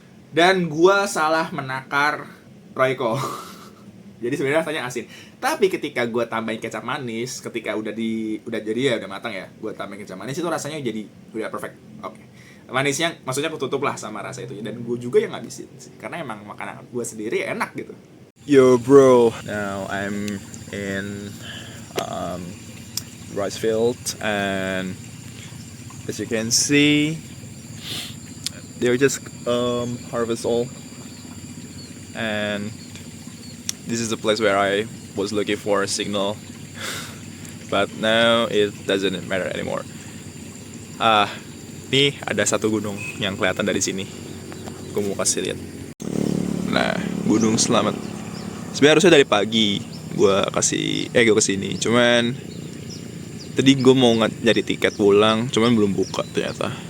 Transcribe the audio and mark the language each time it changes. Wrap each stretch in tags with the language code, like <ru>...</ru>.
<id>Dan gua salah menakar Royco. Jadi sebenarnya rasanya asin. Tapi ketika gua tambahin kecap manis, ketika udah jadi ya udah matang ya, gua tambahin kecap manis, itu rasanya jadi udah perfect. Oke. Manisnya maksudnya ketutup lah sama rasa itu, dan gue juga yang ngabisin sih, karena emang makanan gue sendiri enak gitu.</id> <en>Yo bro, now I'm in rice field, and as you can see, they're just harvest all, and this is the place where I was looking for a signal, but now it doesn't matter anymore.</en> <id>Nih ada satu gunung yang kelihatan dari sini. Gue mau kasih lihat. Nah, Gunung Selamat. Sebenarnya harusnya dari pagi gue kesini. Cuman tadi gue mau nyari tiket pulang, cuman belum buka ternyata.</id>